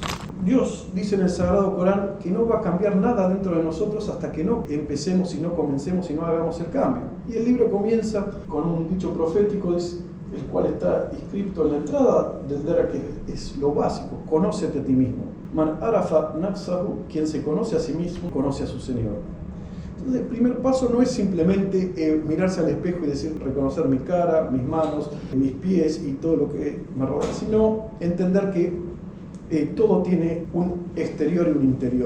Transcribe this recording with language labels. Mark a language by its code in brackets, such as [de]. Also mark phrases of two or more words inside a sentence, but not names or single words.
[es] Dios dice en el Sagrado Corán que no va a cambiar nada dentro de nosotros hasta que no empecemos y no comencemos y no hagamos el cambio. Y el libro comienza con un dicho profético, el cual está inscrito en la entrada del Dera, que es lo básico: conócete a ti mismo. [ar] من عرف نفسه, [es] quien se conoce a sí mismo, conoce a su Señor. Entonces, el primer paso no es simplemente mirarse al espejo y decir, reconocer mi cara, mis manos, mis pies y todo lo que me rodea, sino entender que todo tiene un exterior y un interior.